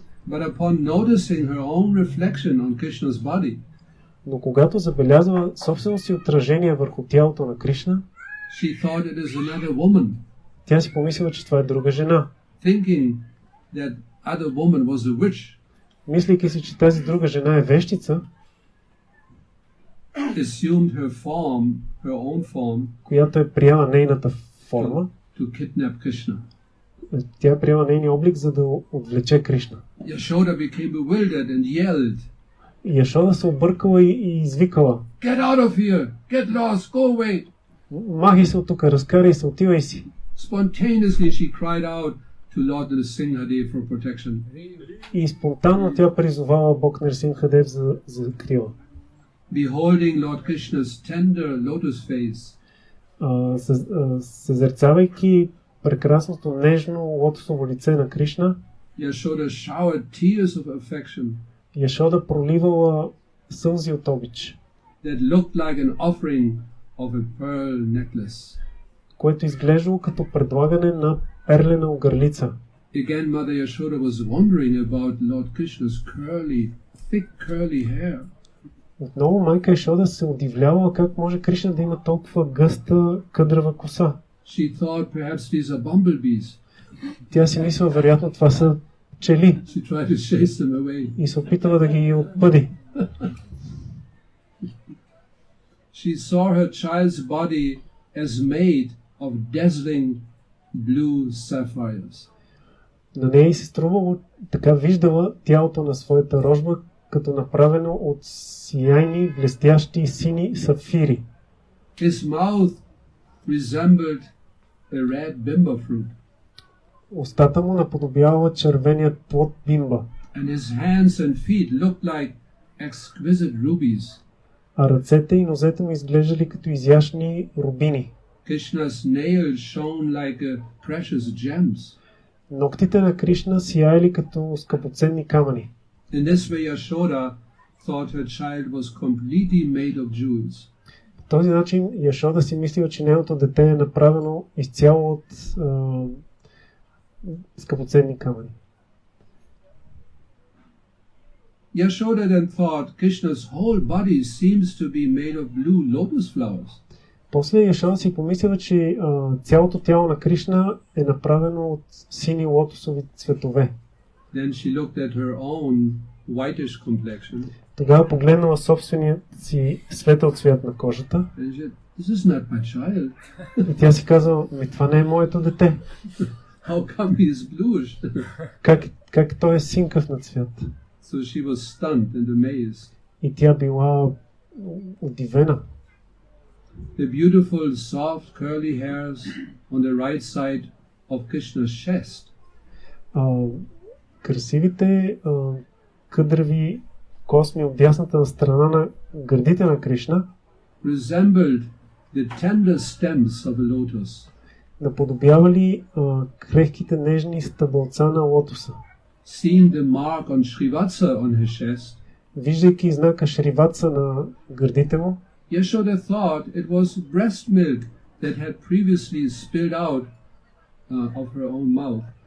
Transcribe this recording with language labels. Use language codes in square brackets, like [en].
[en] But upon noticing her own reflection on Krishna's body, [bg] Но когато забелязва собствено си отражение върху тялото на Кришна, [en] she thought it is another woman, [bg] тя си помислила, че това е друга жена. [en] thinking that other woman was a witch. [bg] Мислейки си, че тази друга жена е вещица, [en] Assumed her form, her own form, [bg] която е приела нейната форма, [en] to kidnap Krishna. [bg] тя е приела нейния облик, за да отвлече Кришна. [en] Yashoda became bewildered and yelled, [bg] Яшода се объркала и извикала: [en] "Get out of here! Get lost! Go away!" [bg] махай се от тук, разкарай се, отивай си. [en] Spontaneously she cried out to Lord Nrsimhadev for protection. [bg] И спонтанно тя призовала Бог Нрсимхадев за закрила. [en] Beholding Lord Krishna's tender lotus face, [bg] Съзерцавайки прекрасното нежно лотосово лице на Кришна, [en] Yashoda showered tears of affection [bg] Яшода проливала сълзи от обич, [en] that looked like an offering of a pearl necklace. [bg] което изглеждало като предлагане на перлена огърлица. [en] Again, Mother Yashoda was wondering about Lord Krishna's thick curly hair. [bg] Отново майка Яшода се удивлявала как може Кришна да има толкова гъста къдрава коса. [en] She thought perhaps these are bumblebees. [bg] Тя си мисля, вероятно това са пчели. [en] She tried to chase them away. [bg] И се опитала да ги отпъди. [en] She saw her child's body as made of dazzling blue sapphires. [bg] На нея и се струвало, така виждала тялото на своята рожба, като направено от сияйни, блестящи сини сапфири. [en] His mouth resembled a red bimba fruit. [bg] Устата му наподобявала червеният плод бимба. [en] And his hands and feet looked like exquisite rubies. [bg] А ръцете и нозете му изглеждали като изящни рубини. [en] Krishna's nails shone like precious gems. [bg] Ногтите на Кришна сияели като скъпоценни камъни. [en] In this way, Yashoda thought her child was completely made of jewels. [bg] По този начин Яшода си мислила, че нейното дете е направено изцяло от скъпоценни камъни. [en] Yashoda then thought Krishna's whole body seems to be made of blue lotus flowers. [bg] После Яшода си помислила, че цялото тяло на Кришна е направено от сини лотосови цветове. [en] Then she looked at her own whitish complexion. [bg] Тогава погледнала собствения си светъл цвят на кожата. [en] And she said, "This is not my child. [bg] И тя си казала, това не е моето дете. [en] How come he is bluish?" [bg] Как той е синкав на цвят? [en] So she was stunned and amazed. [bg] И тя била удивена. [en] The beautiful, soft, curly hairs on the right side of Krishna's chest. [bg] Красивите къдрави косми от дясната страна на гърдите на Кришна [en] resembled the tender stems of a lotus. [bg] Наподобявали крехките нежни стъбълца на лотоса. [en] Seeing the mark on Srivatsa on his chest, [bg] виждайки знака Шриватса на гърдите му, [en] Yashoda thought it was breast milk that had previously spilled out of her own mouth.